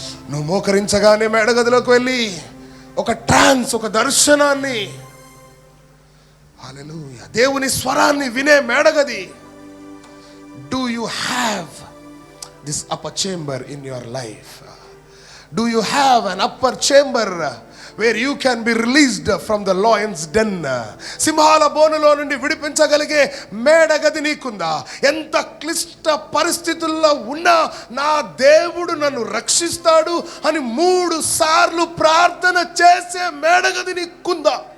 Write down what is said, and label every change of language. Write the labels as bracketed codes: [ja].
[te] నువ్వు మోకరించగానే మేడగదిలోకి వెళ్ళి ఒక ట్రాన్స్, ఒక దర్శనాన్ని, హల్లెలూయా, దేవుని స్వరాన్ని వినే మేడగది. [en] Do you have this upper chamber in your life? Do you have an upper chamber where you can be released from the lion's den? [te] సింహాల బోనులో నుండి విడిపించగలిగే మేడగది నీకుందా? ఎంత క్లిష్ట పరిస్థితుల్లో ఉన్నా నా దేవుడు నన్ను రక్షిస్తాడు అని 3 సార్లు ప్రార్థన చేసే మేడగది నీకుందా?